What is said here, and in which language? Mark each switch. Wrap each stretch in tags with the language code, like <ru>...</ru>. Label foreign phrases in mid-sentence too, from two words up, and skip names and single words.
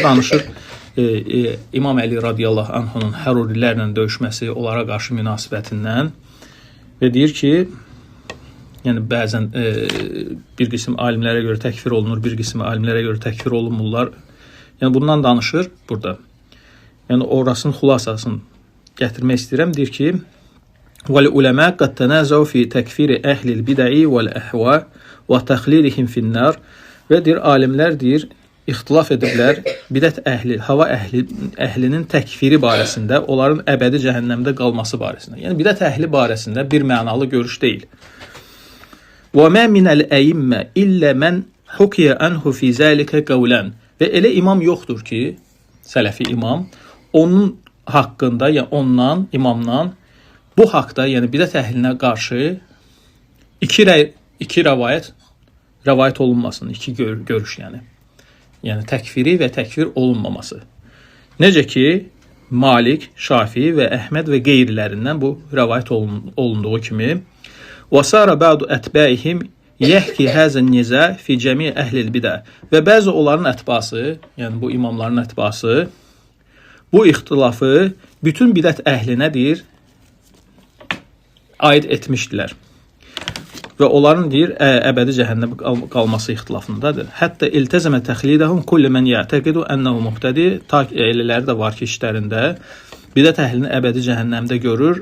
<az>Orada danışır, İmam Əli radiyallahu anhunun hərurilərlə döyüşməsi, onlara qarşı münasibətindən və deyir ki, yəni bəzən bir qism alimlərə görə təkfir olunur, bir qism alimlərə görə təkfir olunmurlar. Yəni bundan danışır burada. Yəni orasının xülasasını gətirmək istəyirəm. Deyir ki,</az> <ar>وَالْعُلَمَا قَدْ تَنَازَوْا فِي تَكْفِيرِ أَهْلِ الْبِدَعِ وَالْأَهْوَاءِ وَتَخْلِيلِهِمْ فِي النَّارِ</ar> <az>və deyir, alimlər deyir, ixtilaf ediblər bidət əhli, hava əhlinin təkfiri barəsində, onların əbədi cəhənnəmdə qalması barəsində. Yəni bidət əhli barəsində bir mənalı görüş deyil.</az> <ar>وَمَا مِنَ الْأَيِّمَّةِ إِلَّا مَنْ حُكِيَ عَنْهُ فِي ذَلِكَ قَوْلًا</ar> <az>və elə imam yoxdur ki, sələfi imam, onun haqqında, yəni ondan, imamdan bu haqda, yəni bidət əhlinə qarşı iki rəvayət olunmasın, iki görüş yəni. Yəni təkfiri və təkfir olunmaması. Necə ki, Malik, Şafi və Əhməd və qeyrilərindən bu rəvayət olunduğu kimi</az> <ar>وَسَارَ بَعْدُ أَتْبَائِهِمْ يَحْكِ هَذَا النِّزَاعِ فِي جَمِيعِ أَهْلِ الْبِدَعِ</ar> <az>və bəzi onların ətbası, yəni bu imamların ətbası bu ixtilafı bütün bidət əhlinə deyir, aid etmişdilər. Və onların deyir, əbədi cəhənnəmə qalması ixtilafındadır. Hətta</az> <ar>التزم تخليدهم كل من يعتقد أنه مهتدي,</ar> <az>ta elələri də var ki, işlərində bidət əhlini əbədi cəhənnəmdə görür.</az>